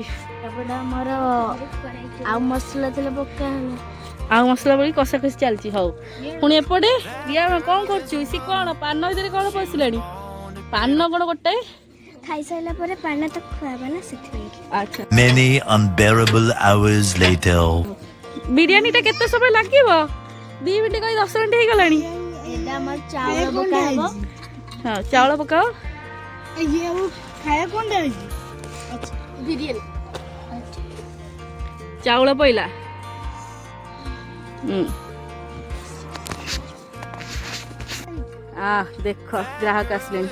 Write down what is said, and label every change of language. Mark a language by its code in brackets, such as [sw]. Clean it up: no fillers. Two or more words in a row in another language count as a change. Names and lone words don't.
[or] ଏପଟେ ଆମର ଆଉ ମସଲା ଥିଲା ପକା ହେଲା। ଆଉ ମସଲା ପକେଇ କଷା କଷି ଚାଲିଛି। ହଉ ପୁଣି ଏପଟେ ରିଆ କଣ କରୁଛୁ? ସେ କଣ ପାନ ଭିତରେ କଣ ପଶିଲାଣି? ପାନ କଣ ଗୋଟାଏ ଖାଇସାରିଲା ପରେ ପାନ ତ ଖୁଆବା ନା ସେଥିପାଇଁ। ଆଚ୍ଛା [en] Many unbearable hours later. [or] ବିରିୟାନୀ ଟା କେତେ ସମୟ ଲାଗିବ? 2 ମିନିଟ୍ କହି 10 ମିନିଟ୍ ହେଇଗଲାଣି। ଏଇଟା ଆମର ଚାଉଳ ପକା ହବ। ହଁ ଚାଉଳ ପକାଅ। ବିରିୟାନୀ ଚାଉଳ ପଇଲା। ଦେଖ ଗ୍ରାହକ ଆସିଲେଣି।